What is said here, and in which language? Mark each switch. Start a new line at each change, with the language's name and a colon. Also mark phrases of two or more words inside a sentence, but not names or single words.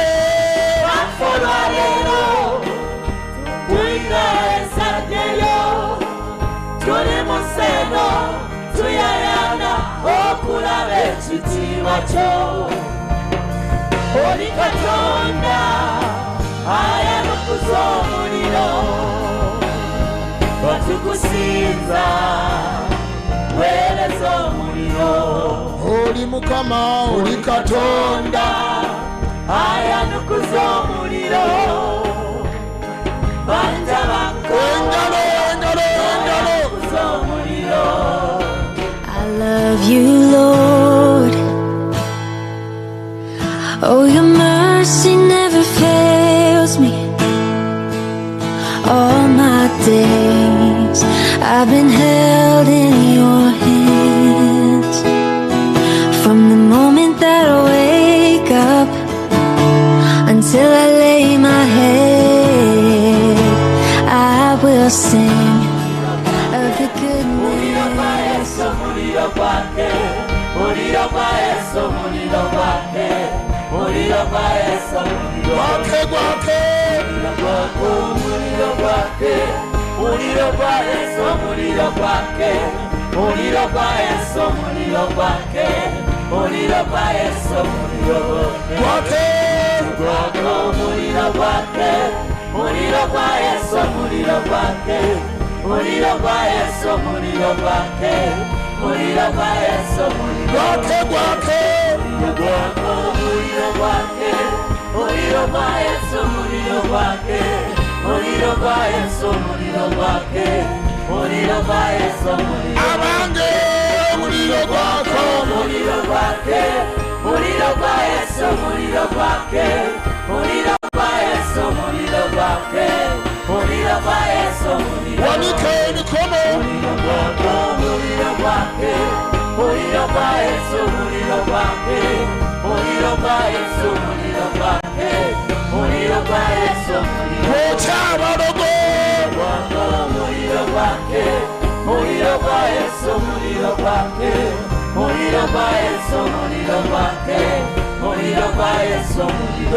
Ganda: olwaleero tulina esaddeyo tuli mu seno tuyayana okulaba ekitiibwa kyo oli Katonda ayanukuza omuliro batukusinza weereza omuliro oli Mukama oli Katonda. ayanukuza omuliro banja Engalo engalo engalo. ayanukuza omuliro.
English: I love you, Lord. Oh, your mercy never fails me. All my days I've been held in your hands. From the moment that I wake up until I lay my head, I will sing of the goodness.
Ganda: Muliro kwake, muliro kwa Yesu, muliro kwake, muliro kwa Yesu, muliro Gwake gwake. muliro kwake, muliro kwa Yesu, muliro kwake, muliro kwa Yesu, muliro kwake, muliro kwa Yesu, muliro Gwake. muliro kwake, muliro kwa Yesu, muliro kwake, muliro kwa Yesu, muliro kwake, muliro kwa Yesu, muliro Gwake gwake. muliro kwake, muliro kwa Yesu, muliro kwake, muliro kwa Yesu, muliro kwake, muliro kwa Yesu, muliro Abange omuliro gwako. muliro kwake, muliro kwa Yesu, muliro kwake, muliro kwa Yesu, muliro kwake, muliro kwa Yesu, muliro Wanike emikono. muliro kwake, muliro kwa Yesu, muliro kwake, muliro muliro gwa Yesu muliro gwake muliro gwa Yesu muliro Sabalogo muliro gwake muliro gwa Yesu muliro gwake muliro gwa Yesu muliro gwake muliro gwa Yesu muliro